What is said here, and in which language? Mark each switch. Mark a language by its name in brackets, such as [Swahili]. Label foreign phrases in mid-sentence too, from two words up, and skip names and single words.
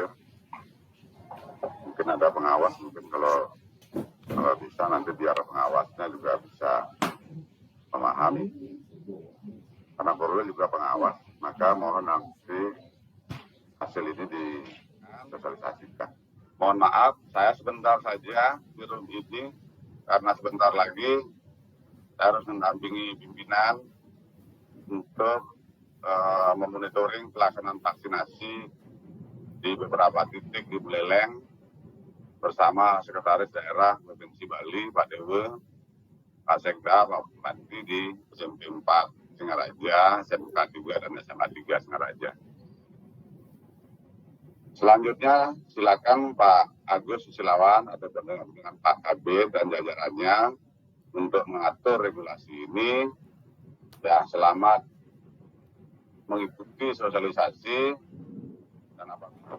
[Indonesian] Mungkin ada pengawas, mungkin kalau bisa nanti biar pengawasnya juga bisa memahami, karena Korwil juga pengawas, maka mohon nanti hasil ini disosialisasikan. Mohon maaf, saya sebentar saja di room ini, karena sebentar lagi saya harus mendampingi pimpinan untuk memonitoring pelaksanaan vaksinasi di beberapa titik di Buleleng bersama Sekretaris Daerah Provinsi Bali, Pak Dewe, Pak Sekda, Pak Bupati di SMP 4 Singaraja, SMK 2 dan SMA 3 Singaraja. Selanjutnya silakan Pak Agus Susilawan atau dengan Pak Kabid dan jajarannya untuk mengatur regulasi ini. Ya, selamat mengikuti sosialisasi dan apa?